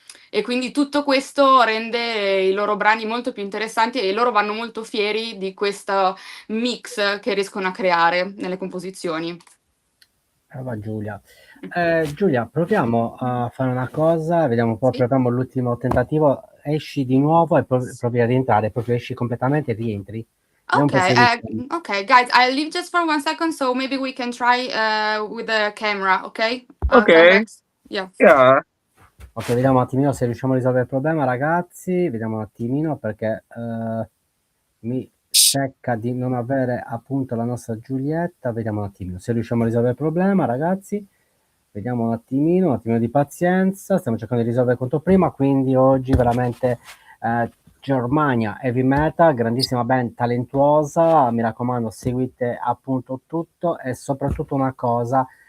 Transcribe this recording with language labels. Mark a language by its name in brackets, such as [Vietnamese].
[Italian] E quindi tutto questo rende i loro brani molto più interessanti e loro vanno molto fieri di questo mix che riescono a creare nelle composizioni. Brava Giulia. Giulia, proviamo a fare una cosa, vediamo un po', proviamo l'ultimo tentativo, esci di nuovo e provi a rientrare, proprio esci completamente e rientri. [English] Okay, guys, I'll leave just for 1 second, so maybe we can try with the camera, okay? Okay. Yeah. [Italian] Ok, vediamo un attimino se riusciamo a risolvere il problema, ragazzi, vediamo un attimino perché mi secca di non avere appunto la nostra Giulietta, vediamo un attimino se riusciamo a risolvere il problema, ragazzi. Vediamo un attimino di pazienza, stiamo cercando di risolvere quanto prima, quindi oggi veramente Germania Heavy Metal, grandissima band talentuosa, mi raccomando seguite appunto tutto e soprattutto una cosa,